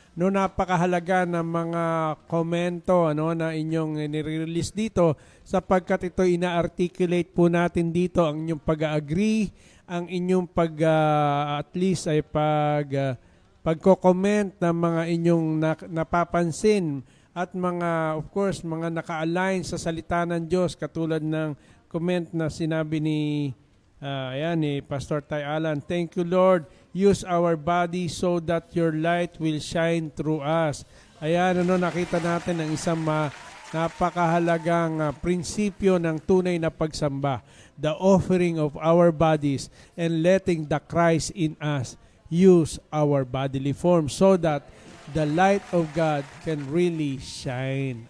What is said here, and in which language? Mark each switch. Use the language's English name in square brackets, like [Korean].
[Filipino] No, napakahalaga ng mga komento na inyong nire-release dito sapagkat ito ina-articulate po natin dito ang inyong pag-agree, ang inyong at least ay pagko-comment ng mga inyong napapansin at mga, of course, mga naka-align sa salita ng Diyos katulad ng comment na sinabi ni Pastor Ty Alan. [English] Thank you Lord, use our body so that your light will shine through us. [Filipino] Ayan, nakita natin ang isang napakahalagang prinsipyo ng tunay na pagsamba. [English] The offering of our bodies and letting the Christ in us use our bodily form so that the light of God can really shine.